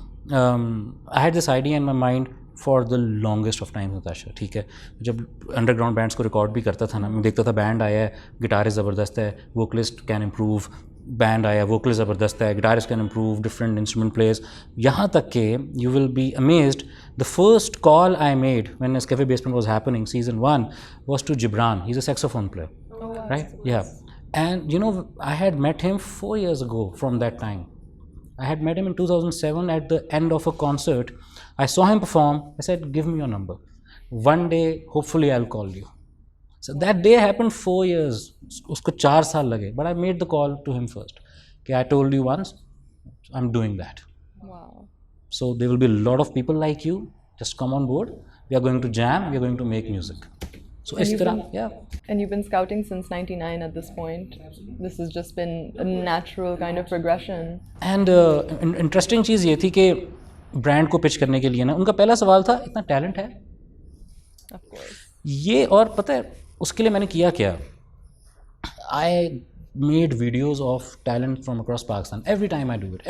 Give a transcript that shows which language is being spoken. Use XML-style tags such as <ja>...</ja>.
<en>I had this idea in my mind for the longest of time, Natasha.</en> <ur>ٹھیک ہے, جب under ground bands کو record بھی کرتا تھا نا, میں دیکھتا تھا بینڈ آیا ہے, گٹارسٹ زبردست ہے,</ur> <en>vocalist can improve,</en> <ur>بینڈ آیا ووکلسٹ زبردست ہے,</ur> <en>guitarist can improve,</en> <ur>different instrument players, یہاں تک کہ</ur> <en>You will be amazed. The first call I made when this Cafe Basement was happening season 1 was to Gibran. He's a saxophone player. Right? Yeah. And I had met him 4 years ago from that time. I had met him in 2007 at the end of a concert. I saw him perform. I said, give me your number. One day, hopefully, I'll call you. So that day happened 4 years.</en> <ur>Usko 4 saal lage.</ur> <en>But I made the call to him first. Okay, I told you once, I'm doing that. Wow. So there will be a lot of people like you. Just come on board. We are going to jam. We are going to make music. So</en> <ur>is tarah,</ur> <en>yeah. And you've been scouting since 99 at this point. This has just been a natural kind of progression. And interesting</en> <ur>چیز یہ تھی کہ brand کو pitch کرنے کے لیے نا ان کا پہلا سوال تھا اتنا ٹیلنٹ ہے.</ur> <en>Of course.</en> <ur>یہ اور پتہ ہے اس کے لیے میں نے کیا کیا.</ur> <en>I made videos of talent from across Pakistan. Every time I do it.</en>